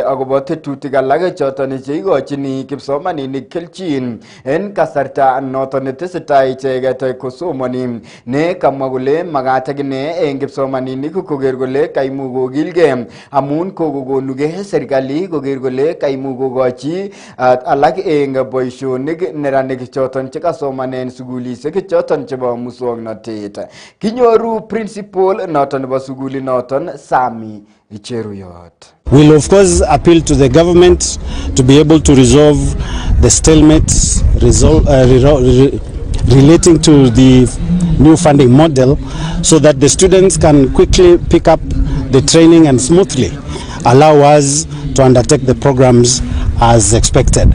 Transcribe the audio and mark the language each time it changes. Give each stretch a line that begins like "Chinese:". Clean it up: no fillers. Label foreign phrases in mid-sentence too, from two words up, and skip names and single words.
Kalenjin: akobo tetutik alak choton cheikochini kipsomaninik kelchin en kasarta noton netesetai icheket kosomani ne kamwa kole makat akine eng kipsomaninik koker kole kaimuch kokilge amun kokokonuge serikali koker kole kaimuch kokochi alak eng boisionik neranik choton chekasomanen sugulishek choton chebo muswoknotet. Kinyoru principal noton nebo sugulit noton Sami Cheruyot.
English: We'll of course appeal to the government to be able to resolve the stalemates relating to the new funding model so that the students can quickly pick up the training and smoothly allow us to undertake the programs as expected.